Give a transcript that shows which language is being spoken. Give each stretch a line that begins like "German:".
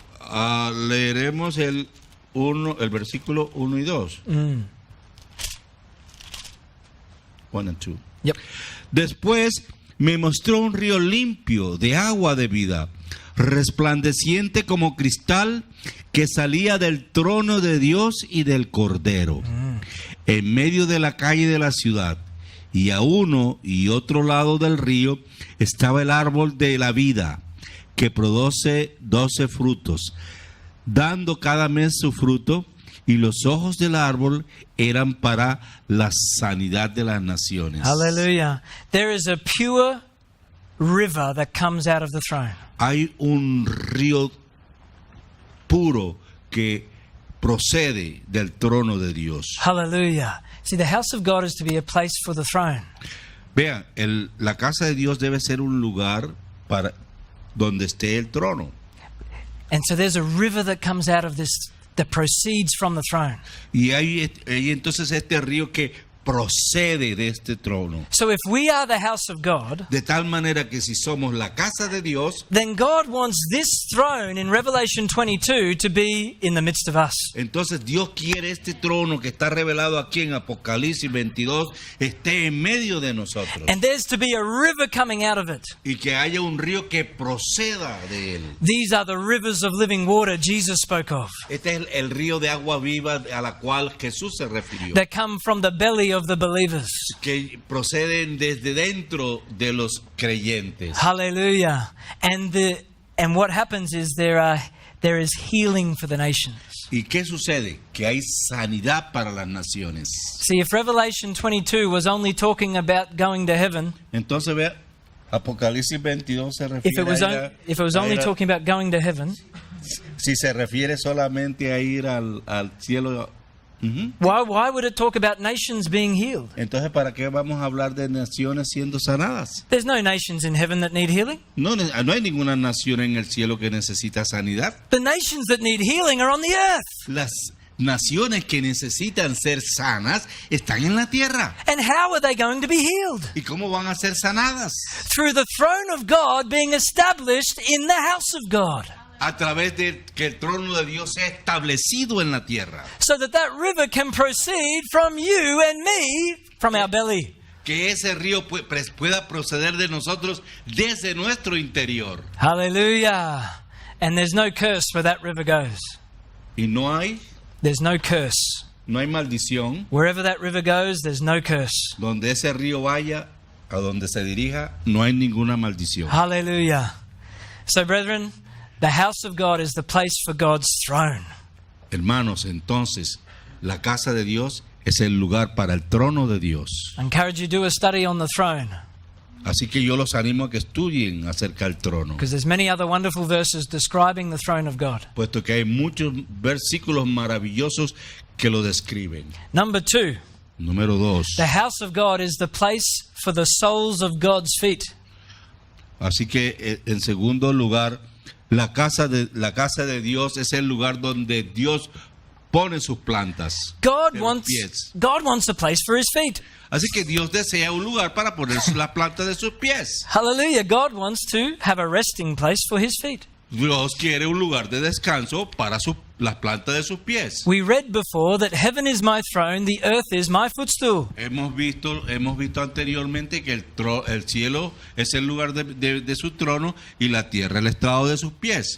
Spanish: Leeremos el versículo 1 y 2.
English: 1 and 2. Yep.
Spanish: Después me mostró un río limpio de agua de vida, resplandeciente como cristal, que salía del trono de Dios y del Cordero. en medio de la calle de la ciudad, y a uno y otro lado del río estaba el árbol de la vida, que produce 12 frutos, dando cada mes su fruto, y los ojos del árbol eran para la sanidad de las naciones.
English: Hallelujah. There is a pure river that comes out of the throne.
Spanish: Hay un río puro que procede del trono de Dios.
English: Hallelujah. See, the house of God is to be a place for the throne.
Spanish: Vean, la casa de Dios debe ser un lugar para donde esté el trono.
English: And so there's a river that comes out of this that proceeds from the throne.
Spanish: Y hay entonces este río que procede de este trono.
English: So if we are the house of God,
Spanish: De tal manera que si somos la casa de Dios,
English: then God wants this throne in Revelation 22 to be in the midst of us.
Spanish: entonces Dios quiere este trono que está revelado aquí en Apocalipsis 22 esté en medio de nosotros.
English: And there's to be a river coming out of it.
Spanish: Y que haya un río que proceda de él.
English: These are the rivers of living water Jesus spoke of,
Spanish: Este es el río de agua viva a la cual Jesús se refirió.
English: that come from the belly of the believers.
Spanish: Que proceden desde dentro de los creyentes.
English: Hallelujah. And what happens is there is healing for the nations.
Spanish: ¿Y qué sucede? Que hay sanidad para las naciones.
English: See, if Revelation 22 was only talking about going to heaven,
Spanish: Entonces vea, Apocalipsis 22 se
English: if it was, if it was only talking about going to heaven,
Spanish: si se refiere solamente a ir al cielo.
English: why would it talk about nations being healed?
Spanish: Entonces, ¿para qué vamos a hablar de naciones siendo sanadas?
English: There's no nations in heaven that need healing.
Spanish: No hay ninguna nación en el cielo que necesita sanidad.
English: The nations that need healing are on the earth.
Spanish: Las naciones que necesitan ser sanas están en la tierra.
English: And how are they going to be healed?
Spanish: ¿Y cómo van a ser sanadas?
English: Through the throne of God being established in the house of God.
Spanish: A través de que el trono de Dios sea establecido en la tierra.
English: So that river can proceed from you and me, from our belly.
Spanish: Que ese río pueda proceder de nosotros desde nuestro interior.
English: Hallelujah. And there's no curse where that river goes.
Spanish: Y
English: There's no curse.
Spanish: no hay maldición.
English: Wherever that river goes, there's no curse.
Spanish: Donde ese río vaya, a donde se dirija, no hay ninguna maldición.
English: Hallelujah. So, brethren, the house of God is the place for God's throne.
Spanish: Hermanos, entonces, la casa de Dios es el lugar para el trono de Dios.
English: I encourage you to do a study on the throne,
Spanish: Así que yo los animo a que estudien acerca del trono,
English: because there's many other wonderful verses describing the throne of God.
Spanish: puesto que hay muchos versículos maravillosos que lo describen.
English: Number 2,
Spanish: Número 2.
English: the house of God is the place for the soles of God's feet.
Spanish: Así que, en segundo lugar, la casa de Dios es el lugar donde Dios pone sus plantas.
English: God
Spanish: de los
English: wants
Spanish: pies.
English: a place for his feet.
Spanish: Así que Dios desea un lugar para poner las plantas de sus pies.
English: Hallelujah. God wants to have a resting place for his feet.
Spanish: Dios quiere un lugar de descanso para las plantas de sus pies.
English: We read before that heaven is my throne, the earth is my footstool.
Spanish: Hemos visto anteriormente que el cielo es el lugar de su trono y la tierra el estrado de sus pies.